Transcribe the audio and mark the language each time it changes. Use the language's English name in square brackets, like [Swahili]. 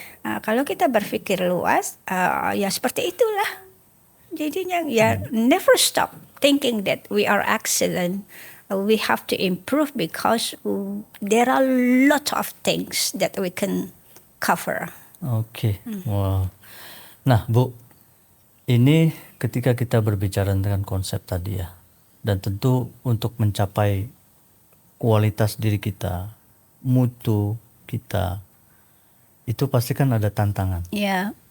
[Indonesian] Kalau kita berpikir luas, ya seperti itulah. Jadinya ya [English] never stop thinking that we are excellent. We have to improve because there are a lot of things that we can cover. Oke. Wow. [Indonesian] Nah, Bu, ini ketika kita berbicara tentang konsep tadi ya, dan tentu untuk mencapai kualitas diri kita, mutu kita, itu pasti kan ada tantangan. Ya.